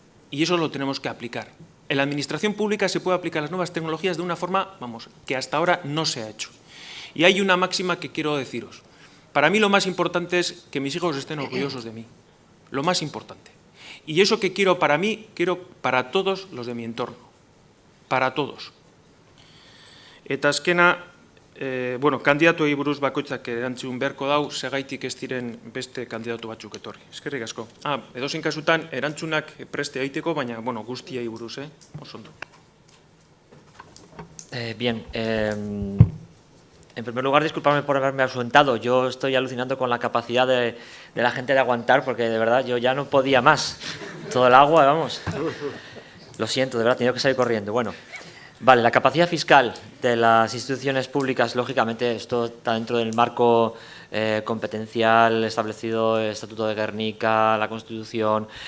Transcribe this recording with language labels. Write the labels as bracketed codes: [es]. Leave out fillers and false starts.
[es] Y eso lo tenemos que aplicar. En la administración pública se puede aplicar las nuevas tecnologías de una forma, que hasta ahora no se ha hecho. Y hay una máxima que quiero deciros. Para mí lo más importante es que mis hijos estén orgullosos de mí. Lo más importante. Y eso que quiero para mí, quiero para todos los de mi entorno. Para todos. [eu] Eta azkena, Kandidatuei buruz bakoitzak erantzun beharko dau, segaitik ez diren beste kandidatu batzuk etorri. Eskerrik asko. Edozein kasutan, erantzunak preste egiteko, baina guztiei buruz, oso ondo. [es] Bien, en primer lugar, disculpadme por haberme ausentado. Yo estoy alucinando con la capacidad de la gente de aguantar, porque de verdad yo ya no podía más. Todo el agua, vamos. Lo siento, de verdad, he tenido que salir corriendo. Bueno, vale, la capacidad fiscal de las instituciones públicas, lógicamente, esto está dentro del marco competencial establecido, el Estatuto de Gernika, la Constitución.